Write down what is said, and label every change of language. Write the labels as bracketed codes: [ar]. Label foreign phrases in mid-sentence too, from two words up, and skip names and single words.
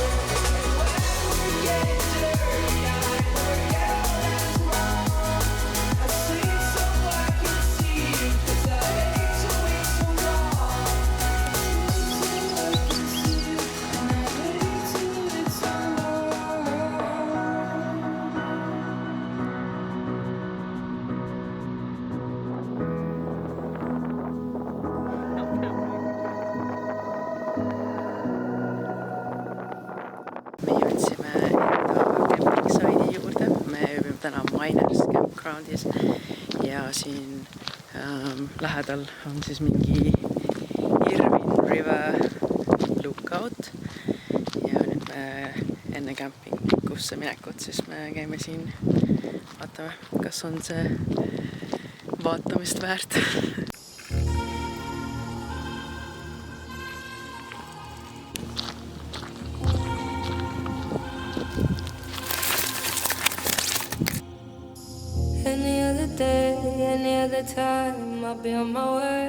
[en] And when we're getting dirty, I forget all that's wrong. I sleep so I can see you, 'cause I hate to wait so long. And I hate to wait so long. [et] Me jõudsime enda camping-saidi juurde. Me ööbime täna Miners campgroundis ja siin lähedal on siis mingi Irvine River lookout ja nüüd me enne campingusse minekut siis me käime siin, vaatame, kas on see vaatamist väärt. [en] Any other day, any other time, I'll be on my way.